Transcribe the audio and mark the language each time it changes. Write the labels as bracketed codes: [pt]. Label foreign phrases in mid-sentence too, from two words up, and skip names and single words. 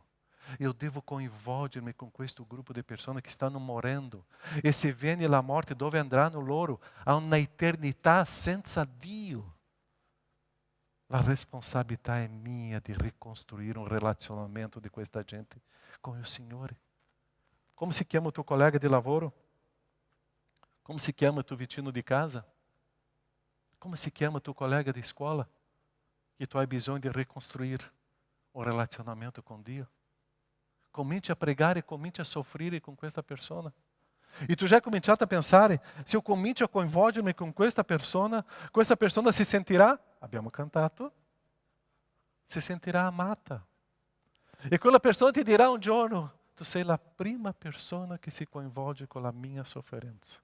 [it] Eu devo coinvolgermi con questo gruppo di persone che stanno morendo. E se viene la morte, dove andranno loro? A una eternità senza Dio. La responsabilità è mia di ricostruire un relazionamento di questa gente con il Signore. Come si chiama o tuo [pt] colega de [it] lavoro? [pt] Como se chama o teu vicino de casa? Como se chama o teu colega de escola? Que [it] tu hai bisogno [pt] de reconstruir o relacionamento com Dio. [it] Cominci a pregare, cominci a soffrire con questa persona. E tu já hai cominciato a pensare, se eu comincio a coinvolgermi con questa persona si sentirà, abbiamo cantato, si sentirà amata. E quella persona ti dirà un giorno, tu sei la prima persona che si coinvolge con la mia sofferenza.